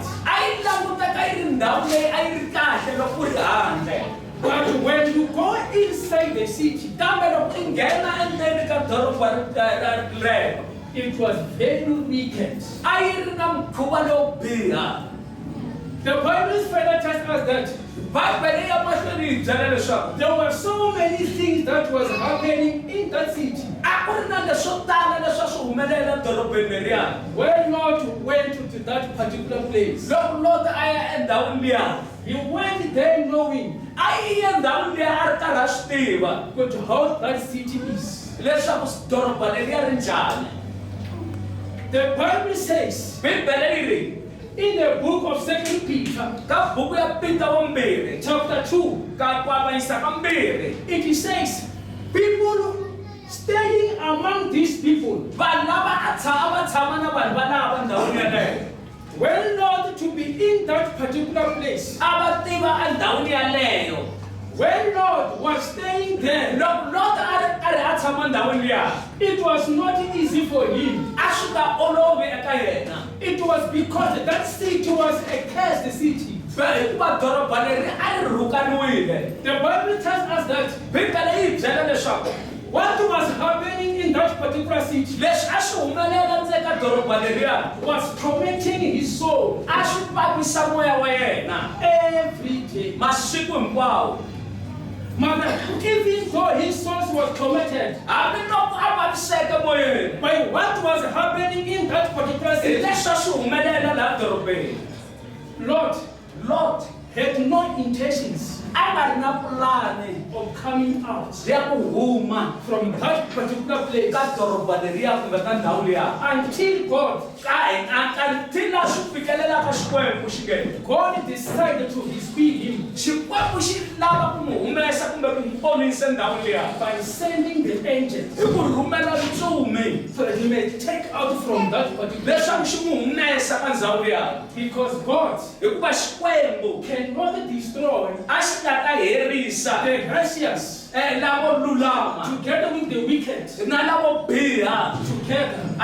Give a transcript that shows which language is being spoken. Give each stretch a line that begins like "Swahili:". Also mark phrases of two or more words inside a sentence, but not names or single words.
Tsonga: a yi languteka yi ri ndhawu leyi a yi ri kahle loko u ri handle.
English: But when you go inside the city,
Tsonga: Kambe loko i nghena endzeni ka doroba rero,
English: it was very wicked.
Tsonga: a yi ri na mukhuva lowo biha.
English: The Bible further tells us that
Tsonga: Bibele ya mahlweni yi byela leswaku
English: there were so many things that was happening in that city.
Tsonga: a ku ri na leswo tala leswi a swi humelela dorobeni leriya.
English: When Lot went to that particular place,
Tsonga: Loko Lot a ya endhawini liya,
English: he went there knowing
Tsonga: a yi ya endhawini liya a ri karhi a swi tiva
English: but how that city is.
Tsonga: leswaku doroba leriya ri njhani.
English: The Bible says
Tsonga: Bibele yi ri
English: in the book of 2 Peter,
Tsonga: ka buku ya Pita vumbirhi
English: chapter 2,
Tsonga: ka ku avanyisa ka mbirhi,
English: it says, people staying among these people,
Tsonga: vanhu lava a tshama na vanhu valava ndhawini yaleyo
English: when Lot to be in that particular place,
Tsonga: a va tiva endhawini yaleyo.
English: when Lot was staying there,
Tsonga: Loko Lot a ri karhi a tshama ndhawini liya,
English: it was not easy for him.
Tsonga: a swi nga olovi eka yena.
English: It was because that city was a cursed city.
Tsonga: Hikuva doroba leri a ri rhukaniwile.
English: The Bible tells us that
Tsonga: Bibele yi byela leswaku
English: what was happening in that particular city
Tsonga: leswi a swi humelela ndzeni ka doroba leriya
English: was tormenting his soul
Tsonga: a swi vavisa moya wa yena
English: every day.
Tsonga: masiku hinkwawo.
English: Mother, even though his soul was tormented
Tsonga: Hambiloko a vaviseke moyeni
English: by what was happening in that particular
Tsonga: hi
English: city,
Tsonga: leswi a swi humelela laha dorobeni,
English: Lot had no intentions
Tsonga: a nga ri na pulani
English: of coming out
Tsonga: ya ku huma
English: from that particular place
Tsonga: ka doroba leriya kumbe ka ndhawu liya
English: until God
Tsonga: until a swi fikelelaka Xikwembu xi nghena.
English: decided to speak him.
Tsonga: Xikwembu
English: by sending the angels so that he may take out from that particular because God cannot destroy the righteous together with the wicked together.